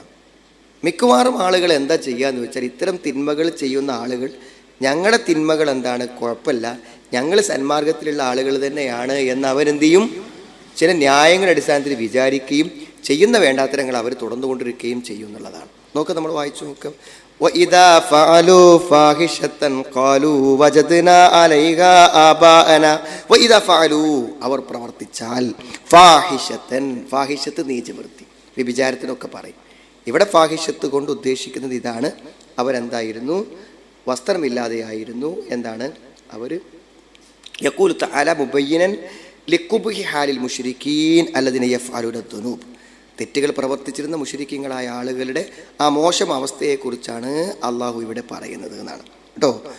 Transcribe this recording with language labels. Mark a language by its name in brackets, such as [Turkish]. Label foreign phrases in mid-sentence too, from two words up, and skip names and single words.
[Malayalam] മിക്കവാറും ആളുകൾ എന്താ ചെയ്യുകയെന്ന് വെച്ചാൽ, ഇത്തരം തിന്മകൾ ചെയ്യുന്ന ആളുകൾ ഞങ്ങളുടെ തിന്മകൾ എന്താണ് കുഴപ്പമില്ല, ഞങ്ങൾ സന്മാർഗത്തിലുള്ള ആളുകൾ തന്നെയാണ് എന്ന് അവരെന്ത് ചെയ്യും, ചില ന്യായങ്ങളുടെ അടിസ്ഥാനത്തിൽ വിചാരിക്കുകയും ചെയ്യുന്ന വേണ്ടാത്തരങ്ങൾ അവർ തുടർന്നുകൊണ്ടിരിക്കുകയും ചെയ്യും എന്നുള്ളതാണ്. നോക്ക്, നമ്മൾ വായിച്ചു നോക്കാം. [Arabic] وَإِذَا فَعَلُوا فَاحِشَةً قَالُوا وَجَدْنَا عَلَيْهَا آبَاءَنَا وَإِذَا فَعَلُوا [Malayalam] അവർ പ്രവർത്തിച്ചാൽ ഫാഹിഷത്തൻ, ഫാഹിഷത്ത് നീചവൃത്തി, വ്യഭിചാരത്തിനൊക്കെ പറയും. ഇവിടെ ഫാഹിഷത്ത് കൊണ്ട് ഉദ്ദേശിക്കുന്നത് ഇതാണ്. അവരെന്തായിരുന്നു? വസ്ത്രമില്ലാതെയായിരുന്നു. എന്താണ് അവർ? [Arabic] يقول تعالى مبينا لقبح حال المشركين الذين يفعلون الذنوب, [Malayalam] തെറ്റുകൾ പ്രവർത്തിച്ചിരുന്ന മുശ്രിക്കീങ്ങളായ ആളുകളുടെ ആ മോശം അവസ്ഥയെക്കുറിച്ചാണ് അള്ളാഹു ഇവിടെ പറയുന്നത് എന്നാണ് കേട്ടോ.